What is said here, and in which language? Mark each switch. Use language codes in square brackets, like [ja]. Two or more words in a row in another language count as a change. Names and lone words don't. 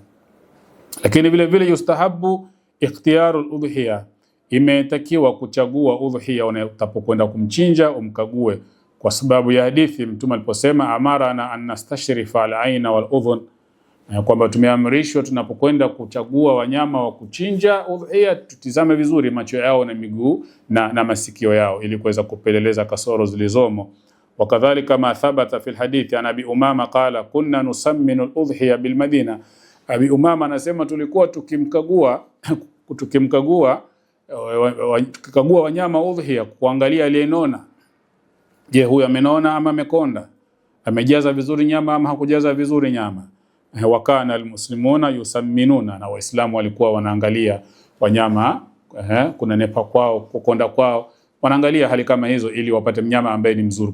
[sw] Lakini vile vile [ar] يستحب اختيار الأضحية, [sw] imetakiwa kuchagua udhiya unapokwenda kumchinja, umkague, kwa sababu ya hadithi Mtume aliposema [ar] أمرنا أن نستشرف العين والأذن, [sw] kwamba tumeamrishwa tunapokwenda kuchagua wanyama wa kuchinja udhiya tutizame vizuri macho yao na miguu na masikio yao ili kuweza kupeleleza kasoro zilizomo. [ar] وكذلك ما ثبت في الحديث عن أبي أمامة قال كنا نسمن الأضحية بالمدينة. [sw] Abi Umama anasema tulikuwa tukimkagua wanyama udhiya kuangalia aliyenona. Je, huyu amenona ama amekonda? Amejaza vizuri nyama ama hakujaza vizuri nyama? [ar] وكان المسلمون يسمنون, [sw] na Waislamu walikuwa wanaangalia wanyama kuna nepa kwao, kukonda kwao, wanaangalia hali kama hizo ili wapate mnyama ambaye ni mzuri.